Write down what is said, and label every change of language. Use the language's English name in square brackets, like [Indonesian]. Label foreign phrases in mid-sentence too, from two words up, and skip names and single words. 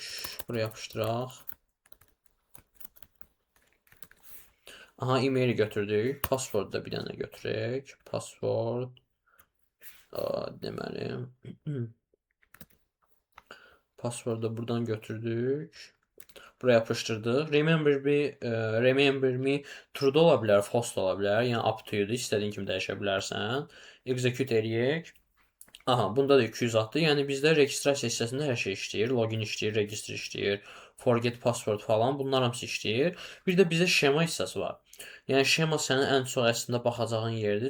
[Azerbaijani] Buraya yapışdıraq. Aha, e-maili götürdük. Password da bir dənə götürək. Password. Deməli. Password da buradan götürdük. Buraya yapışdırdıq. [English] Remember me true [Azerbaijani] da ola bilər, false da ola bilər. Yəni [English] up to you-dur. [Azerbaijani] İstədiyin kimi dəyişə bilərsən. Execute eləyək. Aha, bunda da 200 atdı. Yəni bizdə registrasiya hissəsində hər şey işləyir. Login işləyir, register işləyir, [English] forget password [Azerbaijani] falan. Bunlar hamısı işləyir. Bir də bizdə şema hissəsi var. Yəni şema sənin ən çox əslində baxacağın yerdir.